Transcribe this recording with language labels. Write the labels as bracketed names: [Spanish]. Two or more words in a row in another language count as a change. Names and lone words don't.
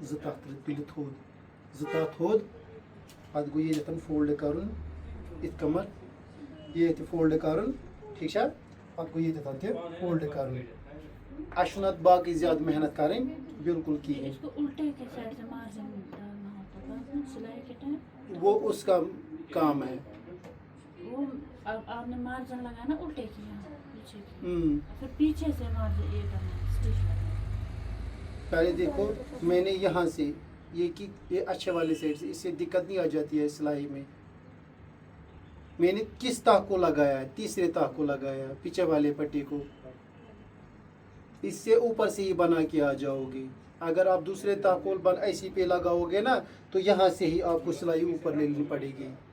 [Kashmiri] 2 تَتھ تُلِتھ تھوٚد 2 تَتھ تھوٚد پَتہٕ گوٚو ییٚتٮ۪ن فولڈ کَرُن یِتھ کٔمَتھ ییٚتہِ فولڈ کَرُن ٹھیٖک چھا پَتہٕ گوٚو ییٚتٮ۪تھ تہِ فولڈ کَرُن اَسہِ چھُنہٕ اَتھ باقٕے زیادٕ محنت کَرٕنۍ بالکل کِہیٖنۍ [Urdu] وہ اس کا کام ہے آپ نے مارجن لگانا الٹے کیا پھر پیچھے سے مارجن یہ کرنا اسٹچ لگانا پہلے دیکھو میں نے یہاں سے یہ اچھے والے سائڈ سے اس سے دقت نہیں آ جاتی ہے سلائی میں نے کس تاہ کو لگایا تیسرے تاہ کو لگایا پیچھے والے پٹی کو اس سے اوپر سے ہی بنا کے آ جاؤ گے اگر آپ دوسرے تاہ کو ایسی پہ لگاؤ گے نا تو یہاں سے ہی آپ کو سلائی اوپر لینی پڑے گی